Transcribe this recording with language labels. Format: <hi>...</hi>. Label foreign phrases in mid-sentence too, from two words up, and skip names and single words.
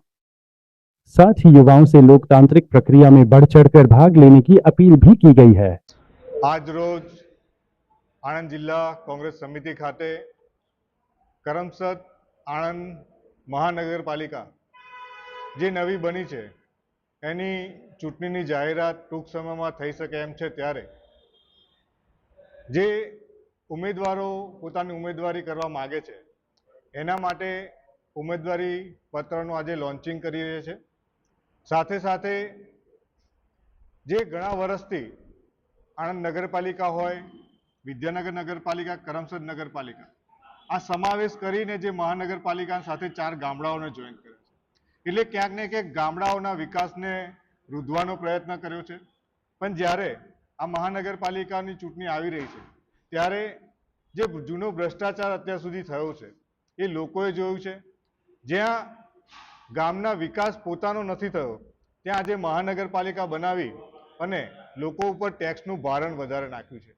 <hi>साथ ही युवाओं से लोकतांत्रिक प्रक्रिया में बढ़ चढ़कर भाग लेने की अपील भी की गई है।</hi> <gu>આજ રોજ આણંદ જિલ્લા કોંગ્રેસ સમિતિ ખાતે કરમસદ આણંદ મહાનગરપાલિકા જે નવી બની હૈ એની ચૂંટણીની જાહેરાત ટૂંક સમયમાં થઈ શકે એમ છે, ત્યારે જે ઉમેદવારો પોતાની ઉમેદવારી કરવા માંગે છે એના માટે ઉમેદવારી પત્રનું આજે લોન્ચિંગ કરી રહ્યા છે। સાથે સાથે જે ઘણા વર્ષથી આણંદ નગરપાલિકા હોય, વિદ્યાનગર નગરપાલિકા, કરમસદ નગરપાલિકા આ સમાવેશ કરીને જે મહાનગરપાલિકા સાથે 4 ગામડાઓને જોઇન કર્યા છે, એટલે ક્યાંક ને ક્યાંક ગામડાઓના વિકાસને રૂંધવાનો પ્રયત્ન કર્યો છે। પણ જ્યારે આ મહાનગરપાલિકાની ચૂંટણી આવી રહી છે ત્યારે જે જૂનો ભ્રષ્ટાચાર અત્યાર સુધી થયો છે એ લોકોએ જોયું છે। જ્યાં ગામના વિકાસ પોતાનો નથી થયો ત્યાં આજે મહાનગરપાલિકા બનાવી અને લોકો ઉપર ટેક્સનું ભારણ વધારે નાખ્યું છે।</gu>